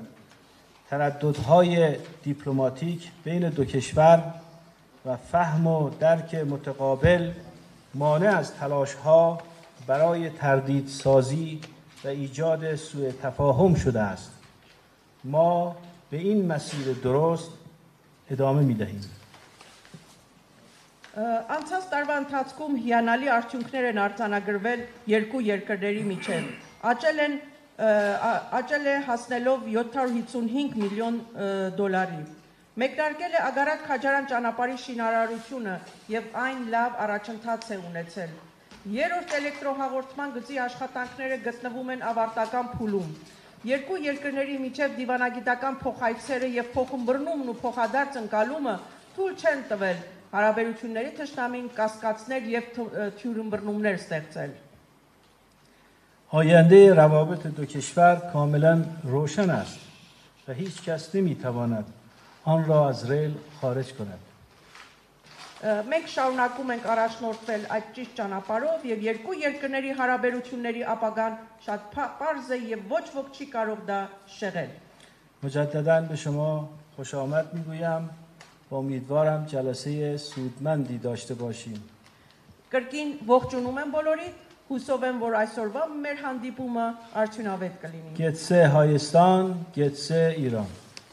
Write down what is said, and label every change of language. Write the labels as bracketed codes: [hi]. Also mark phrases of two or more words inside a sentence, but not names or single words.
[fa] ترددهای دیپلماتیک بین دو کشور و فهم و درک متقابل مانع از تلاش‌ها برای تردیدسازی و ایجاد سوء تفاهم شده است. ما به این مسیر درست ادامه می‌دهیم. [hy] Անցած տարվա ընթացքում հիանալի արդյունքներ են արձանագրվել երկու երկրների միջև։ Աճել է հասնելով 755 միլիոն դոլարի։ Մեկնարկել է Ագարակ-Քաջարան ճանապարհի շինարարությունը եւ այն լավ առաջընթաց է ունեցել։ Երրորդ էլեկտրոհաղորդման գծի աշխատանքները գտնվում են ավարտական փուլում։ Երկու երկրների միջև դիվանագիտական փոխայցերը եւ փոխումբռնումն ու փոխադարձ ընկալումը թույլ չեն տվել հարաբերությունների թշնամին կասկածներ եւ թյուրըմբռնումներ ստեղծել։ [fa] آینده روابط دو کشور کاملا روشن است و هیچ کس نمیتواند آن را از ریل خارج کند. [hy] Մենք շարունակում ենք առաջնորդվել այդ ճիշտ ճանապարհով եւ երկու երկրների հարաբերությունների ապագան շատ պարզ է եւ ոչ ոք չի կարող դա շեղել։ [fa] مجددا به شما خوش آمد میگویم و امیدوارم جلسه سودمندی داشته باشیم. [hy] Կրկին ողջունում եմ բոլորիդ, հուսով եմ, որ այսօրվա մեր հանդիպումը արդյունավետ կլինի։ Կեցցե Հայաստան, կեցցե Իրան.